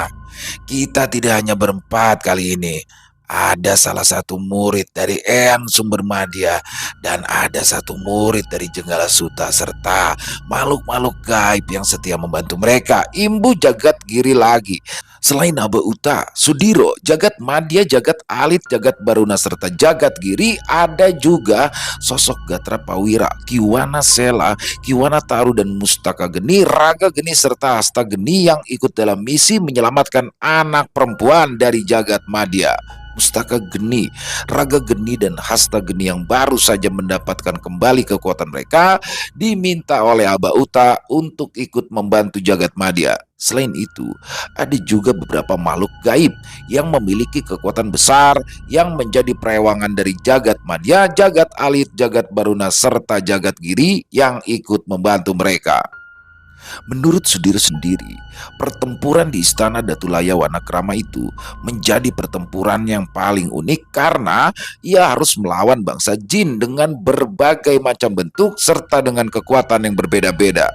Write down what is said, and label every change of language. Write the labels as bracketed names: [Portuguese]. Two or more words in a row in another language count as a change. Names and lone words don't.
[Indonesian] Kita tidak hanya berempat kali ini. Ada salah satu murid dari Eyang Sumber Madya dan ada satu murid dari Jenggala Suta serta makhluk-makhluk gaib yang setia membantu mereka. Imbu Jagat Giri lagi. Selain Aba Uta, Sudiro, Jagat Madya, Jagat Alit, Jagat Baruna serta Jagat Giri, ada juga sosok Gatra Pawira, Kiwana Sela, Kiwana Taru dan Mustaka Geni, Raga Geni serta Hasta Geni yang ikut dalam misi menyelamatkan anak perempuan dari Jagat Madya. Mustaka Geni, Raga Geni dan Hasta Geni yang baru saja mendapatkan kembali kekuatan mereka diminta oleh Aba Uta untuk ikut membantu Jagat Madya. Selain itu, ada juga beberapa makhluk gaib yang memiliki kekuatan besar yang menjadi perewangan dari Jagat Madya, Jagat Alit, Jagat Baruna serta Jagat Giri yang ikut membantu mereka. Menurut Sudiro sendiri, pertempuran di Istana Datulaya Wanakrama itu menjadi pertempuran yang paling unik karena ia harus melawan bangsa jin dengan berbagai macam bentuk serta dengan kekuatan yang berbeda-beda.